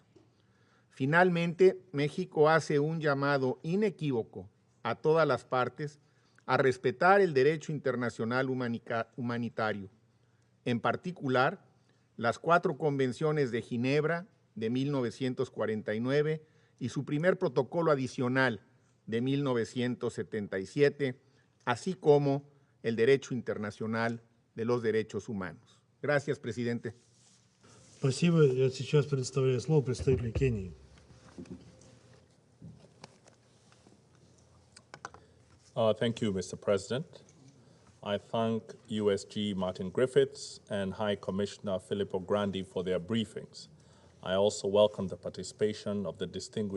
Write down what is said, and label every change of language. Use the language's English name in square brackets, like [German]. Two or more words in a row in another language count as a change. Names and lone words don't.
[Spanish] Finalmente, México hace un llamado inequívoco a todas las partes a respetar el derecho internacional humanitario, en particular las 4 convenciones de Ginebra de 1949 y su primer protocolo adicional de 1977, así como el derecho internacional de los derechos humanos. Gracias, presidente. [Russian] Спасибо. Я сейчас предоставляю слово представителю Кении. [English] Thank you, Mr. President. I thank USG Martin Griffiths and High Commissioner Filippo Grandi for their briefings. I also welcome the participation of the distinguished